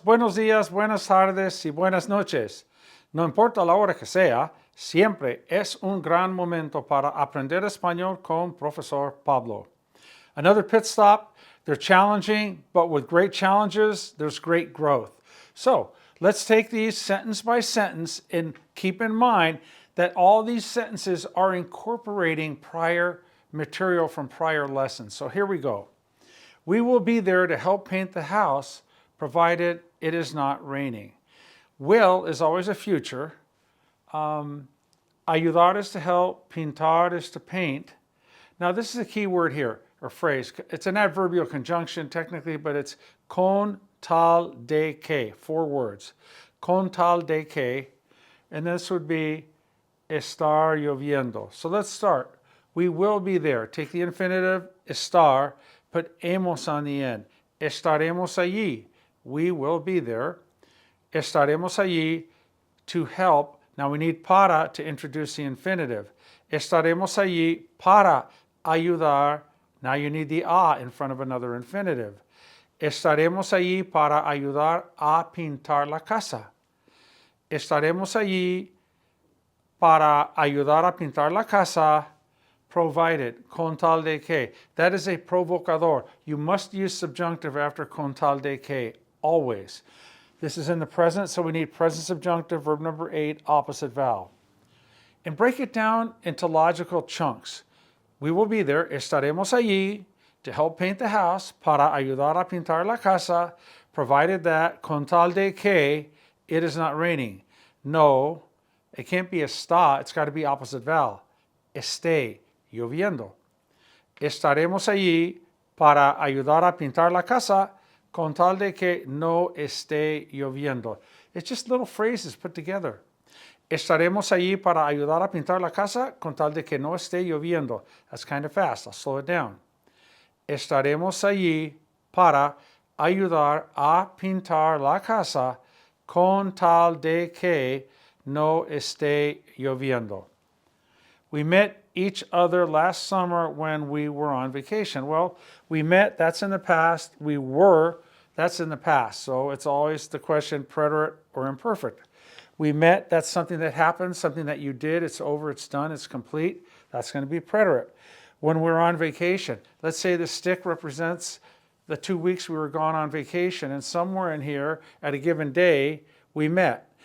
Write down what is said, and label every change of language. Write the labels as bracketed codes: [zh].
[es] Buenos días, buenas tardes y buenas noches. No importa la hora que sea, siempre es un gran momento para aprender español con Profesor Pablo. [en] Another pit stop. They're challenging, but with great challenges, there's great growth. So let's take these sentence by sentence and keep in mind that all these sentences are incorporating prior material from prior lessons. So here we go. We will be there to help paint the house, provided it is not raining. Will is always a future. Ayudar is to help. Pintar is to paint. Now, this is a key word here, or phrase. It's an adverbial conjunction technically, but it's [es] con tal de que, [en] 4 words. [es] Con tal de que, [en] and this would be [es] estar lloviendo. [en] So let's start. We will be there. Take the infinitive, estar, put hemos on the end. [es] Estaremos allí. [en] We will be there. [es] Estaremos allí [en] to help. Now we need para to introduce the infinitive. [es] Estaremos allí para ayudar. [en] Now you need the a in front of another infinitive. [es] Estaremos allí para ayudar a pintar la casa. Estaremos allí para ayudar a pintar la casa, [en] provided, [es] con tal de que. [en] That is a provocador. You must use subjunctive after [es] con tal de que, [en] always. This is in the present, so we need present subjunctive, verb number 8, opposite vowel. And break it down into logical chunks. We will be there, [es] estaremos allí, [en] to help paint the house, [es] para ayudar a pintar la casa, [en] provided that, [es] con tal de que, [en] it is not raining. No, it can't be está, it's got to be opposite vowel. [es] Esté lloviendo. Estaremos allí para ayudar a pintar la casa, con tal de que no esté lloviendo. [en] It's just little phrases put together. [es] Estaremos allí para ayudar a pintar la casa, con tal de que no esté lloviendo. [en] That's kind of fast. I'll slow it down. [es] Estaremos allí para ayudar a pintar la casa, con tal de que no esté lloviendo. [en] We met each other last summer when we were on vacation. Well, we met, that's in the past. We were, that's in the past. So it's always the question, preterite or imperfect. We met, that's something that happened, something that you did. It's over, it's done, it's complete. That's going to be preterite. When we're on vacation, let's say the stick represents the 2 weeks we were gone on vacation, and somewhere in here at a given day, we met.